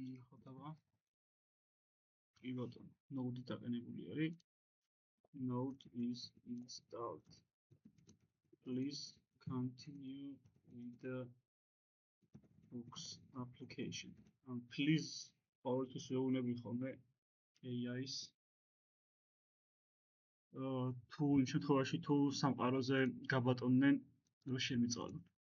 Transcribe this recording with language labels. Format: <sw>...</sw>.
<ka>ხოთაბა. კი ბატონო, Node დაყენებული არის.</ka> <en>Node is installed. Please continue with the books application. And please</en> <ka>ყოველთვის ვეუბნები ხოლმე AI-ს თუ იმ შემთხვევაში თუ სამყაროზე გაბატონდნენ რომ შემიწვალოთ.</ka>